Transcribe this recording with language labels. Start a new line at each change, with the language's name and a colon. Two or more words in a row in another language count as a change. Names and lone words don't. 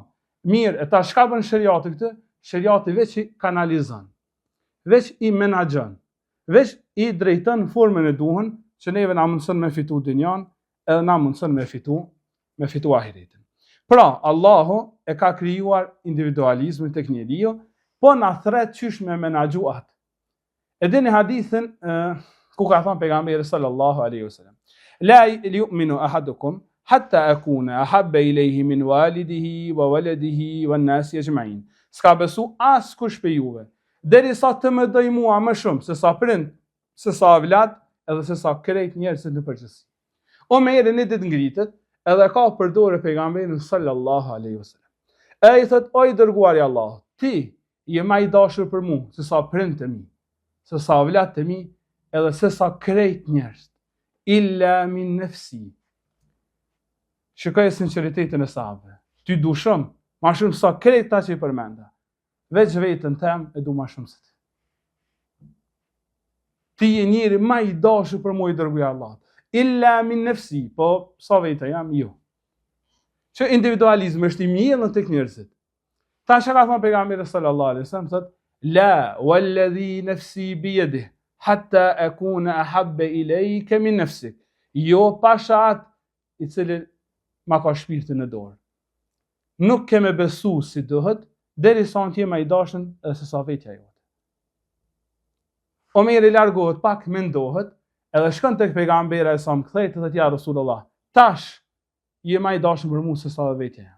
Albanian: Mirë, e ta shka bën shariati këtë? Shariati veç i kanalizon, veç i menaxhon, veç i drejton në formën e duhur që neve na mundson me fitu dynjan, edhe na mundson me fitu ahiretin. Pra, Allahu e ka krijuar individualizmin tek njeriu, po na thret qysh me menaxhu atë. E dini hadithin ku ka thënë pejgamberi
Arabic: صلى الله عليه وسلم لا يؤمن أحدكم حتى أكون أحب إليه من والده وولده والناس أجمعين.
Albanian: S'ka besu as kush pe juve, derisa të më doj mua më shumë se sa prind, se sa avlat, edhe se sa krejt njerëzit në përgjithësi. Omeri në ditë ngritet, edhe ka përdorë pejgamberin
Arabic: صلى الله عليه وسلم.
Albanian: Ai thot: o i dërguari i Allahut, ti je më i dashur për mua se sa prind të mi, se sa avlat të mi, edhe se sa krejt njerëz.
Arabic: إلا من نفسي.
Albanian: Shikoj sinqeritetin e sahabëve. Ty du shumë, ma shumë sa krejt ta që i përmenda. Veç vetën tem e du ma shumë se ti. Ti je njeri ma i dashur për mua i dërguja Allah.
Arabic: إلا من نفسي,
Albanian: po sa vetë jam jo. Që individualizmi është i mirë tek njerëzit. Ta që ka thënë pejgamberi
Arabic: صلى الله عليه وسلم, thot: لا والذي نفسي بيده حتى أكون أحب إليك من نفسك.
Albanian: Jo pasha atë i cili ma ka shpirtin në dorë. Nuk ke me besu si duhet, derisa në t'je ma i dashën edhe se sa vetja jote. Omeri largohet pak, mendohet, edhe shkon tek pejgamberi e sa më kthejt, edhe t'ja Rasulullah, tash je ma i dashën për mu se sa vetja jote.